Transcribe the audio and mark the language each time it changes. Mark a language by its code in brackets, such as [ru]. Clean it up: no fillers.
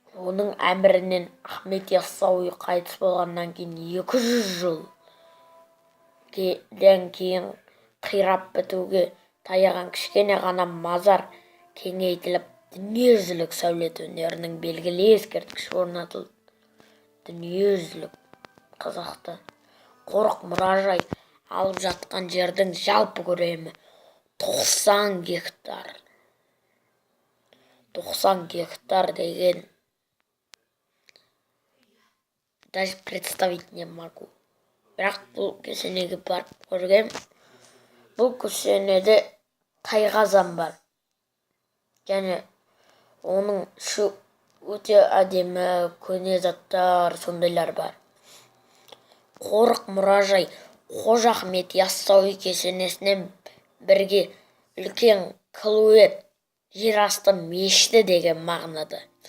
[kk] Оның әмірінен Ахмет Яссауи қайтыс болғаннан кейін 200 жылдан кейін қирап бітуге таяған кішкене ғана мазар кеңейтіліп, дүниежүзілік сәулет өнерінің белгілі ескерткіші орнатылды. Дүниежүзілік қызықты қорық мұражай алып жатқан жердің жалпы көлемі 90 гектар. 90 гектар деген [ru] даже представить не могу. [kk] Бірақ бұл кесенеге барып көргем. Бұл кесенеде тайқазан бар. Және оның өте әдемі көне заттар сондайлар бар. Қорық мұражай Қожа Ахмет Яссауи кесенесінен бірге үлкен Кілует жерасты мешіті деген мағынада.